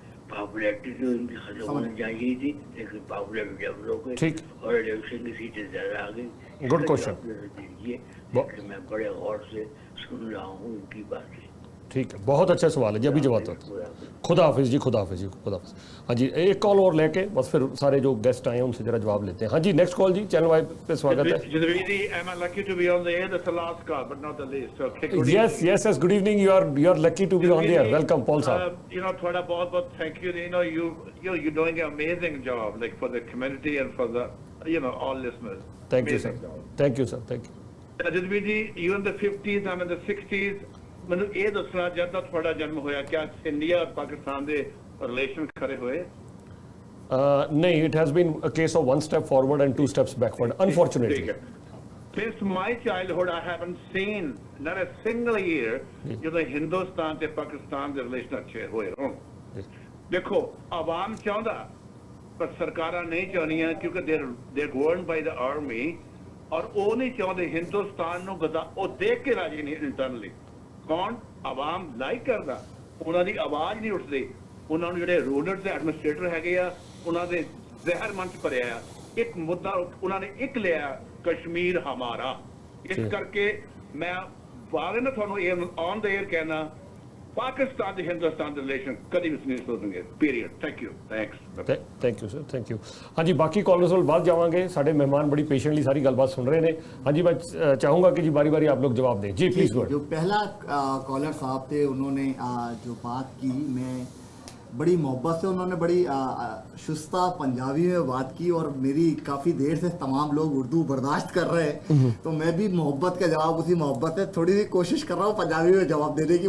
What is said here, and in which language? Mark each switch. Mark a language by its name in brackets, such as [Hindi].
[Hindi] Popularity तो इनकी खत्म होनी चाहिए थी, लेकिन पॉपुलैरिटी डेवलप हो गई और इलेक्शन की सीटें ज़्यादा आ गई। गुड क्वेश्चन दीजिए, मैं बड़े गौर से सुन रहा हूँ इनकी बातें। ठीक है, बहुत अच्छा सवाल है जी, अभी जवाब होता है। खुदा हाफिज जी, खुदा हाफिज जी, खुदा हाफिज। हाँ जी, एक कॉल और लेके बस फिर सारे जो गेस्ट आए हैं उनसे जरा जवाब लेते हैं। हाँ जी, नेक्स्ट कॉल जी, चैनल वाइज पे स्वागत है। [English] Am I lucky to be on the air? That's the last call, but not the least. Okay, yes, yes, yes. Good evening. You are lucky to be on the air. Welcome, Paul sahab. You know, [Hindi] थोड़ा बहुत [English] thank you. You know, you're doing an amazing job, like for the community and for the all listeners. Thank you, sir. Thank you, sir. Thank you. Jadveer ji, you in the 50s, I'm in the 60s. [Punjabi] ਮੈਨੂੰ ਇਹ ਦੱਸਣਾ ਜਦ ਦਾ ਤੁਹਾਡਾ ਜਨਮ ਹੋਇਆ, ਕਿਆ India ਔਰ ਪਾਕਿਸਤਾਨ ਦੇ ਰਿਲੇਸ਼ਨ ਖੜੇ ਹੋਏ? [English] नहीं, it has been a case of one step forward and two steps backward, unfortunately. Since my childhood, I haven't seen not a single year [Punjabi] ਜਦੋਂ ਹਿੰਦੁਸਤਾਨ ਤੇ ਪਾਕਿਸਤਾਨ ਦੇ ਰਿਲੇਸ਼ਨ ਅੱਛੇ ਹੋਏ ਹੋਣ। ਦੇਖੋ, ਆਵਾਮ ਚਾਹੁੰਦਾ ਪਰ ਸਰਕਾਰਾਂ ਨਹੀਂ ਚਾਹੁੰਦੀਆਂ ਕਿਉਂਕਿ [English] they're governed by the army, [Punjabi] ਔਰ ਉਹ ਨਹੀਂ ਚਾਹੁੰਦੇ ਹਿੰਦੁਸਤਾਨ ਨੂੰ ਉਹ ਦੇਖ ਕੇ ਰਾਜੀ ਨਹੀਂ ਇੰਟਰਨਲੀ। ਕੌਣ? ਆਵਾਮ ਲਾਈਕ ਕਰਦਾ, ਉਹਨਾਂ ਦੀ ਆਵਾਜ਼ ਨਹੀਂ ਉੱਠਦੀ। ਉਹਨਾਂ ਨੂੰ ਜਿਹੜੇ ਰੂਲਰਸ ਦੇ ਐਡਮਿਨਿਸਟ੍ਰੇਟਰ ਹੈਗੇ ਆ, ਉਹਨਾਂ ਦੇ ਜ਼ਹਿਰ ਮਨ ਚ ਭਰਿਆ ਆ। ਇੱਕ ਮੁੱਦਾ ਉਹਨਾਂ ਨੇ ਇੱਕ ਲਿਆ, ਕਸ਼ਮੀਰ ਹਮਾਰਾ। ਇਸ ਕਰਕੇ ਮੈਂ ਬਾਰੇ ਨਾ ਤੁਹਾਨੂੰ ਇਹ ਔਨ ਦ ਏਅਰ ਕਹਿਣਾ, ਪਾਕਿਸਤਾਨ ਤੇ ਹਿੰਦੁਸਤਾਨ ਦੇ ਰਿਲੇਸ਼ਨ ਕਦੀ ਵੀ ਨਹੀਂ ਸੁਧਰਨਗੇ, period. Thank you, thanks. Thank you sir, thank you. ਹਾਂਜੀ, ਬਾਕੀ ਕਾਲਰਸ ਵੱਲ ਬਾਅਦ ਜਾਵਾਂਗੇ, ਸਾਡੇ ਮਹਿਮਾਨ ਬੜੀ [Hindi] पेशेंटली सारी गलबात सुन रहे हैं। हाँ जी, मैं चाहूँगा कि जी बारी बारी आप लोग जवाब दें। जी प्लीज गो। जो पहला कॉलर साहब थे उन्होंने जो बात की, मैं बड़ी मोहब्बत से उन्होंने बड़ी शुस्ता पंजाबी में बात की और मेरी काफ़ी देर से तमाम लोग उर्दू बर्दाश्त कर रहे हैं, तो मैं भी मोहब्बत का जवाब उसी मोहब्बत से थोड़ी सी कोशिश कर रहा हूँ पंजाबी में जवाब देने की।